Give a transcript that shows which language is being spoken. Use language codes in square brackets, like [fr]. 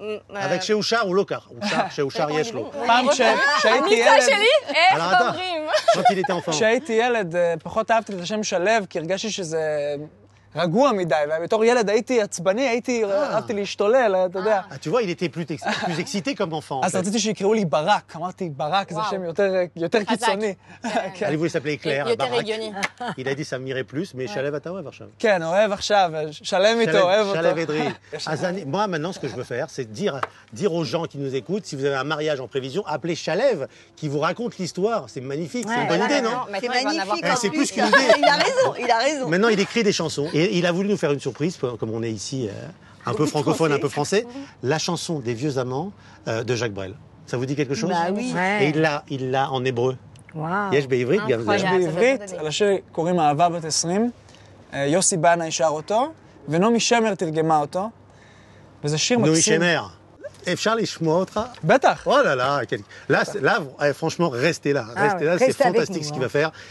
[fr] avec [he] שאושר הוא לא כך. שאושר יש לו. פעם כשהייתי ילד... הניסה שלי, איך אומרים? כשהייתי ילד, פחות אהבתי את השם שלו, כי הרגשתי שזה... רגוע מדי, ובתור ילד הייתי עצבני, אהבתי להשתולל, אתה יודע. [fr] Tu vois, il était plus excité comme enfant. [he] אז רציתי שיקראו לי ברק, אמרתי ברק זה שם יותר קיצוני. [fr] Elle voulait s'appeler Claire, [he] יותר Barak. הגיוני. [fr] Il a dit ça m'irait plus, mais Chalev [he] אתה אוהב עכשיו. כן, אוהב עכשיו, שלם איתו, אוהב אותו. Chalev Edry. [fr] Moi maintenant, ce que je veux faire, c'est dire aux gens qui nous écoutent, si vous avez un mariage en prévision, appelez Chalev, qui vous raconte l'histoire. C'est magnifique, c'est une bonne idée, non? C'est magnifique. C'est plus qu'une idée. Il a raison. Maintenant, il écrit des chansons. Et il a voulu nous faire une surprise, comme on est ici, un peu francophone, un peu français. La chanson des vieux amants de Jacques Brel. Ça vous dit quelque chose? Bah oui. Et il l'a en hébreu. [he] וואו. יש בעברית גם זה. יש בעברית, על השיר קוראים אהבה בת 20, יוסי בנאי שר אותו, ונעמי שמר תרגמה אותו, וזה שיר מקסים. נעמי שמר. אפשר לשמוע אותך? בטח. [fr] Oh là là, là, franchement, restez là, c'est fantastique ce qu'il va faire.